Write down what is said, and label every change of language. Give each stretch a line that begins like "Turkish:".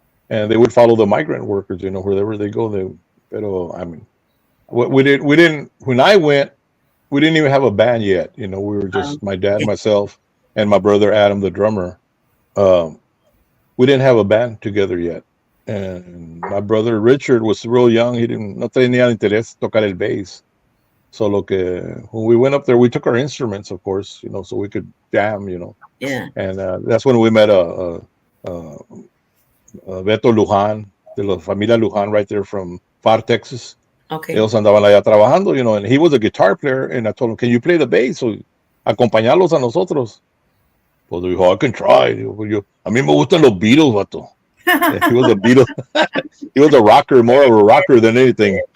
English: And they would follow the migrant workers, wherever they go. Pero I mean, we didn't when I went, we didn't even have a band yet. We were just my dad, Yeah. myself, and my brother Adam, the drummer. Um, we didn't have a band together yet. And my brother Richard was real young.
Spanish: He no tenía interés tocar el bass.
English: So when we went up there, we took our instruments, of course, so we could jam, Yeah. And that's when we met Beto Lujan,
Spanish: de la familia Lujan,
English: right there from Far, Texas. Okay.
Spanish: Ellos andaban allá trabajando,
English: and he was a guitar player. And I told him, "Can you play the bass?
Spanish: So acompañarlos a nosotros." Pues dijo,
English: "I can try."
Spanish: A mí me gustan los Beatles, vato.
English: He was a Beatle. He was a rocker, more of a rocker than anything.